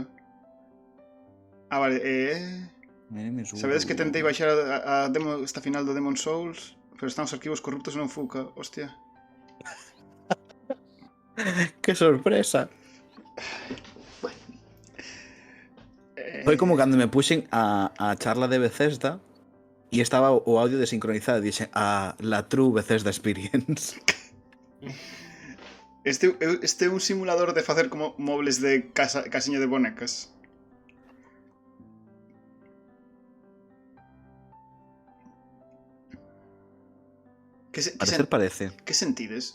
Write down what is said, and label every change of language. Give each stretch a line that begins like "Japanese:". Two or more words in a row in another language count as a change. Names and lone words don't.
Galician: Vale, sabedes que tentei baixar a demo esta final do Demon Souls, pero están os arquivos corruptos e non fuca, hostia. Que sorpresa. Foi como cando me puxen a charla de Bethesda e estaba o audio desincronizado e dixen la
English: true Bethesda experience.
Galician: Este é un simulador de facer como mobles de casiña de bonecas. Parece. Que sentides?